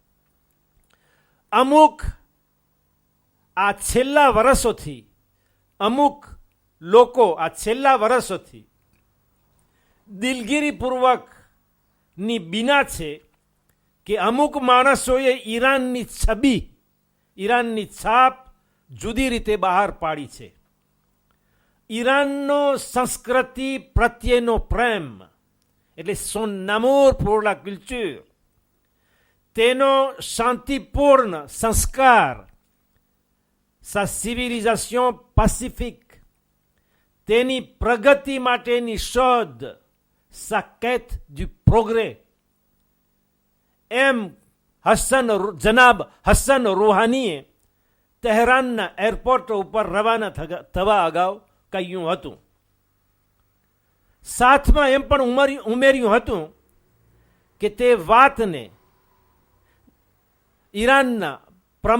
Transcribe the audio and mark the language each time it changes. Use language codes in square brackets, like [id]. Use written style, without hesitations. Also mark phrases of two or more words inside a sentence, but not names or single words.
[gu] અમુક આ છેલ્લા વર્ષોથી અમુક લોકો આ છેલ્લા વર્ષોથી દિલગીરીપૂર્વકની બિના છે કે અમુક માણસોએ ઈરાનની છબી, ઈરાનની છાપ જુદી રીતે બહાર પાડી છે. ઈરાનનો સંસ્કૃતિ પ્રત્યેનો પ્રેમ, એટલે [fr] son amour pour la culture, [gu] તેનો શાંતિપૂર્ણ સંસ્કાર, [fr] sa civilisation pacifique, [gu] તેની પ્રગતિ માટેની શોધ, [fr] sa quête du progrès. [gu] એમ જનાબ હસન રૂહાનીએ તહેરાનના એરપોર્ટ ઉપર રવાના થવા અગાઉ કહ્યું હતું. સાથમાં એમ પણ ઉમેર્યું હતું કે તે વાતને ઈરાનના પ્રમુખ